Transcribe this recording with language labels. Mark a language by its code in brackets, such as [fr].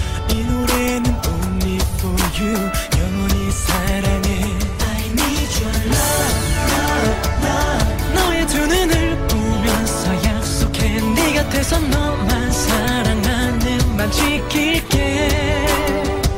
[ko] 이 노래는 [en] only for you. [ko] 영원히 사랑해. [en] I need your love, love, love. [ko] 너의 두 눈을 보면서 약속해. 네 곁에서 너만 사랑하는 맘 지킬게.